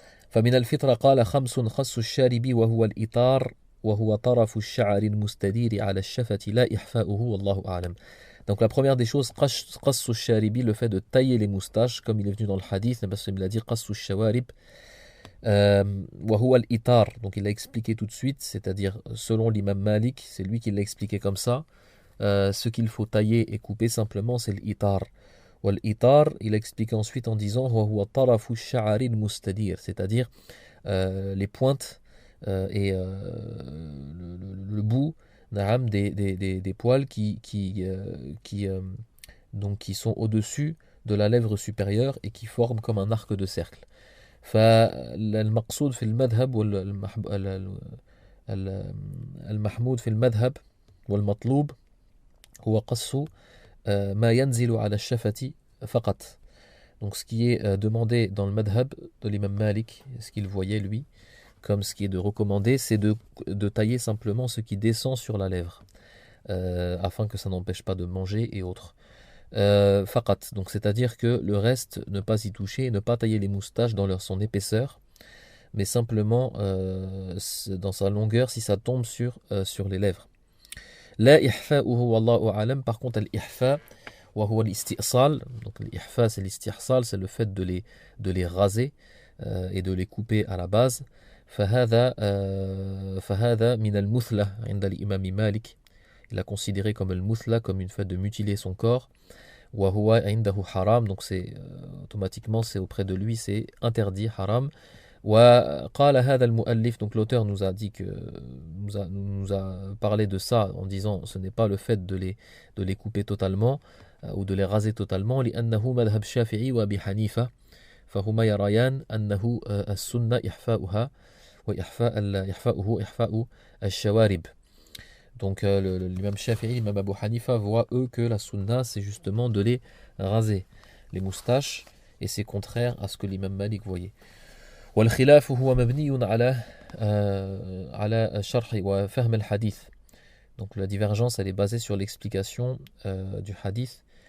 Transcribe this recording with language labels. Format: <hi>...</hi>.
<ar>فمن الفطرة قال خمس خص الشارب وهو الإطار وهو طرف الشعر المستدير على الشفة لا إحفاؤه والله أعلم.</ar> <fr>Donc la première des choses,</fr> <ar>قص الشارب,</ar> <fr>le fait de tailler les moustaches, comme il est venu dans le hadith, parce qu'il a dit</fr> <ar>قص الشوارب. وهو الإطار,</ar> <fr>donc il l'a expliqué tout de suite, c'est-à-dire selon l'imam Malik, c'est lui qui l'a expliqué comme ça. Ce qu'il faut tailler et couper simplement, c'est l'itar. Wal-itar, il a expliqué ensuite en disant c'est-à-dire les pointes et le bout des poils qui sont au-dessus de la lèvre supérieure et qui forment comme un arc de cercle.</fr> <ar>فالمقصود في المذهب والمحمود في المذهب والمطلوب هو قص ما ينزل على الشفة فقط.</ar> <fr>Donc ce qui est demandé dans le madhab de l'imam Malik, ce qu'il voyait lui comme ce qui est de recommander, c'est de tailler simplement ce qui descend sur la lèvre, afin que ça n'empêche pas de manger et autres. faqat. Donc c'est-à-dire que le reste, ne pas y toucher, ne pas tailler les moustaches dans son épaisseur, mais simplement dans sa longueur si ça tombe sur les lèvres.</fr> <ar>La ihfa'uhu wallahu a'lam.</ar> <fr>Par contre,</fr> <ar>al-ihfa' wa huwa al-isti'sal.</ar> <fr>Donc l'ihfa' c'est l'isti'sal, c'est le fait de les raser et de les couper à la base.</fr> <ar>فهذا من المثلة عند الإمام مالك.</ar> <fr>Il a considéré comme le muthla, comme une fait de mutiler son corps.</fr> <ar>Wa huwa indahu haram.</ar> <fr>Donc c'est automatiquement, c'est auprès de lui, c'est interdit, haram.</fr> <ar>وقال هذا المؤلف,</ar> <fr>donc l'auteur nous a dit que nous a parlé de ça en disant ce n'est pas le fait de les couper totalement ou de les raser totalement.</fr> <ar>لأنه مذهب الشافعي وأبي حنيفة فهما يريان أنه السنة إحفاؤها وإحفاؤه إحفاء الشوارب.</ar> <fr>Donc l'imam Shafi'i, l'imam Abu Hanifa voient eux que la sunna c'est justement de les raser les moustaches, et c'est contraire à ce que l'imam Malik voyait.</fr> <ar>والخلاف هو مبني على شرح وفهم الحديث.</ar> <fr>Donc la divergence elle est basée sur l'explication du hadith.</fr>